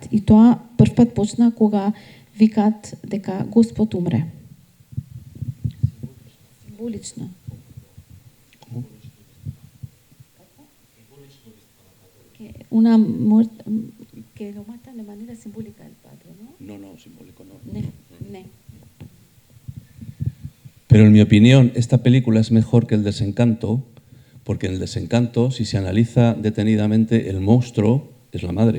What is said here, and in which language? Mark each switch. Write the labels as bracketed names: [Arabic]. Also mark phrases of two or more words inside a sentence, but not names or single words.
[Macedonian] И тоа прв пат почна кога викаат дека Господ умре. Символично. [Spanish] Una muerte que lo mata de manera simbólica el padre, ¿no? No, simbólico no. Ne. Pero en mi opinión, esta película es mejor que El Desencanto, porque en El Desencanto, si se analiza detenidamente, el monstruo es la madre.